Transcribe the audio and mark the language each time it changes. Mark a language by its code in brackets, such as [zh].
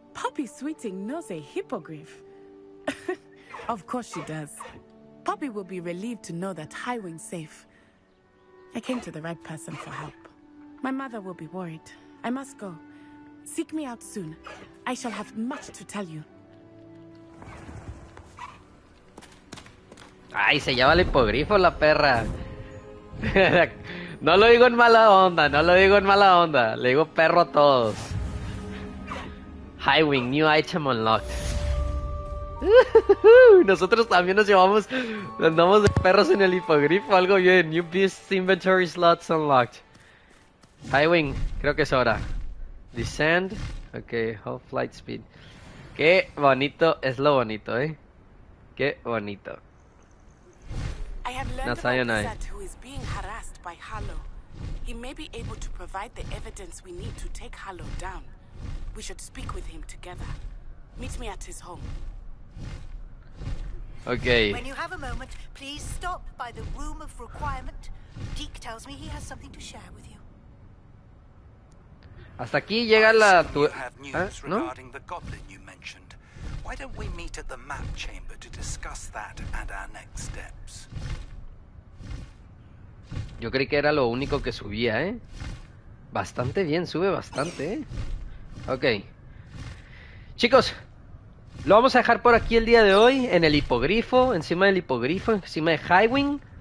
[en] Poppy Sweeting knows a hippogriff. Of course she does. Poppy will be relieved to know that Highwing's safe. I came to the right person for help. My mother will be worried. I must go. Seek me out soon. I shall have much to tell you. [es] Ay, se llama el hipogrifo la perra. No lo digo en mala onda, no lo digo en mala onda. Le digo perro a todos. Highwing, [en] new item unlocked. [es] Nosotros también nos llevamos, andamos de perros en el hipogrifo, algo bien. [en] New beast inventory slots unlocked. [es] Highwing, creo que es hora. [en] Descend, ok, hold flight speed. [es] Qué bonito es lo bonito, Qué bonito. [en] I have learned about Zat, who is being harassed by Harlow. He may be able to provide the evidence we need to take Harlow down. We should speak with him together. Meet me at his home. Okay. When you have a moment, please stop by the room of requirement. Deke tells me he has something to share with you. [es] Hasta aquí llega la... ¿No? [en] Regarding the goblin you mentioned. Why don't we meet at the map chamber to discuss that and our next steps? [es] Yo creí que era lo único que subía, Bastante bien, sube bastante, Ok. Chicos, lo vamos a dejar por aquí el día de hoy, en el hipogrifo, encima del hipogrifo, encima de Highwing.